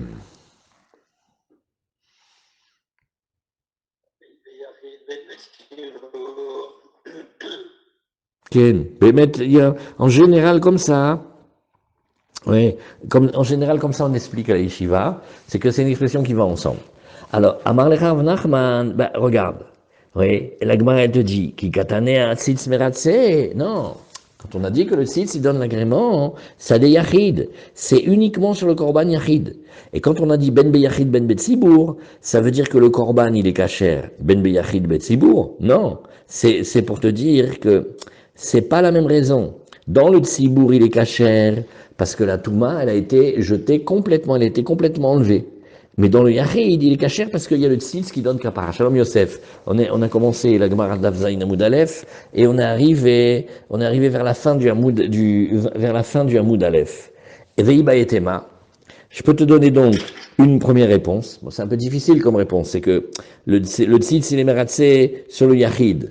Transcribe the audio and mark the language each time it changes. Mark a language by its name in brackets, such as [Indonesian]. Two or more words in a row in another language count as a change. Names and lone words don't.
[French] En général, comme ça, oui, comme, en général, comme ça, on explique à la yeshiva, c'est que c'est une expression qui va ensemble. Alors, Amar le Rav Nachman, ben, regarde, oui, et la Gemara, elle te dit, [Hebrew] כי קתני ציץ מרצה, [French] non. Quand on a dit que le tzitz, il donne l'agrément, ça des yachid, c'est uniquement sur le [Hebrew] קרבן יחיד. [French] Et quand on a dit [Hebrew] בין ביחיד בין בציבור, [French] ça veut dire que le korban, il est kacher, [Hebrew] בין ביחיד בציבור, [French] non. C'est pour te dire que c'est pas la même raison. Dans le tzibour, il est kacher, parce que la Touma, elle a été jetée complètement, elle a été complètement enlevée. Mais dans le Yachid, il est cachère parce qu'il y a le tzitz qui donne kapara. [Hebrew] שלום יוסף. [French] On a commencé la Gemara d'Avzaïn [Hebrew] עמוד א [French] et on est arrivé vers la fin du [Hebrew] עמוד א. [French] Et Veiba et Tema. Je peux te donner donc une première réponse. Bon, c'est un peu difficile comme réponse. C'est que le tzitz, il est meratsé sur le Yachid.